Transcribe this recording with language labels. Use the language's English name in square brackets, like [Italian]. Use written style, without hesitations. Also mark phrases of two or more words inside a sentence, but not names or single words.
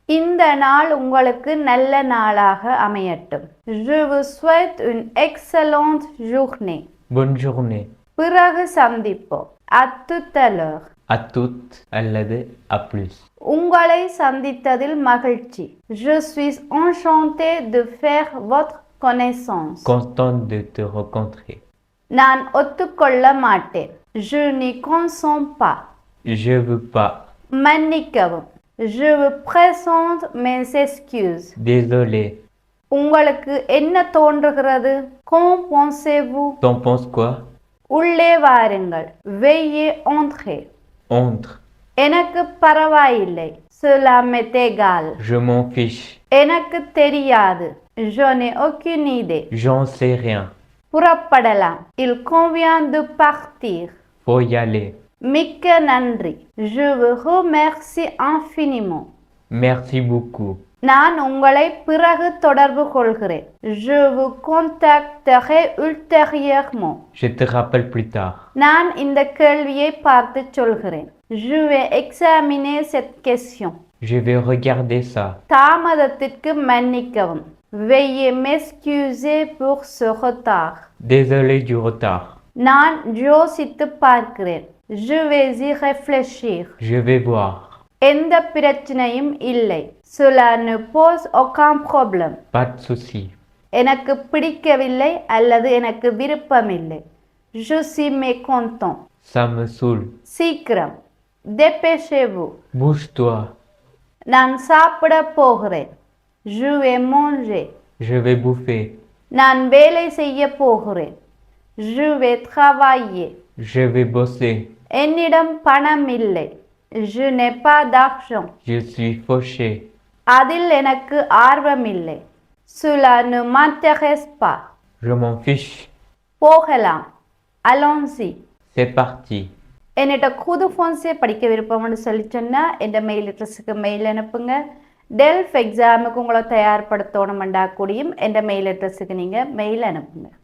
[Tamil] இந்த நாள் உங்களுக்கு நல்ல நாளாக அமையட்டும். [French] Je vous souhaite une excellente journée. Bonne journée. [Tamil] பிறகு சந்திப்போம். [French] À tout à l'heure. À toutes அல்லது à plus. [Tamil] உங்களை சந்தித்ததில் மகிழ்ச்சி. [French] Je suis enchantée de faire votre connaissance. Contente de te rencontrer. [Tamil] நான் ஒத்துக்கொள்ள மாட்டேன். [French] Je n'y consens pas. Je veux pas. [Tamil] மன்னிக்கவும். [French] Je vous présente mes excuses. Désolé. [Tamil] உங்களுக்கு என்ன தோன்றுகிறது? [French] Qu'en pensez-vous? T'en penses quoi? [Tamil] உள்ளே வாருங்கள். [French] Veuillez entrer. Entre. [Tamil] எனக்கு பரவாயில்லை. [French] Cela m'est égal. Je m'en fiche. [Tamil] எனக்கு தெரியாது. [French] Je n'ai aucune idée. J'en sais rien. புறப்படலாம். Il convient de partir. Faut y aller. [Tamil] மிக்க நன்றி. [French] Je vous remercie infiniment. Merci beaucoup. [Tamil] நான் உங்களை பிறகு தொடர்பு கொள்கிறேன். [French] Je vous contacterai ultérieurement. Je te rappelle plus tard. [Tamil] நான் இந்த கேள்வியை பார்த்து சொல்கிறேன். [French] Je vais examiner cette question. Je vais regarder ça. [Tamil] தாமதத்திற்கு மன்னிக்கவும். [French] Veuillez m'excuser pour ce retard. Désolé du retard. [Tamil] நான் யோசித்து பார்க்கிறேன். [French] Je vais y réfléchir. Je vais voir. [Tamil] எந்த பிரச்சனையும் இல்லை. [French] Cela ne pose aucun problème. Pas de souci. [Tamil] எனக்கு பிடிக்கவில்லை அல்லது எனக்கு விருப்பமில்லை. [French] Je suis mécontent. Ça me saoule. சீக்கிரம். Dépêchez-vous. Bouge-toi. [Tamil] நான் சாப்பிட போகிறேன். [French] Je vais manger. Je vais bouffer. [Tamil] நான் வேலை செய்ய போகிறேன். [French] Je vais travailler. Je vais bosser. [Tamil] என்னிடம் பணம் இல்லை. [French] Je n'ai pas d'argent. Je suis fauché. [Tamil] அதில் எனக்கு ஆர்வமில்லை. [French] Cela ne m'intéresse pas. Je m'en fiche. போகலாம். Allons-y. C'est parti. [Tamil] என்னிட்ட [French] cours français [Tamil] படிக்க விருப்பம்னு சொல்லி சொன்னால் என் மெயில் அட்ரஸுக்கு மெயில் அனுப்புங்க. டெல்ஃப் எக்ஸாமுக்கு உங்களை தயார்படுத்தணுமெண்டா கூடியும் என் மெயில் அட்ரஸுக்கு நீங்கள் மெயில் அனுப்புங்க.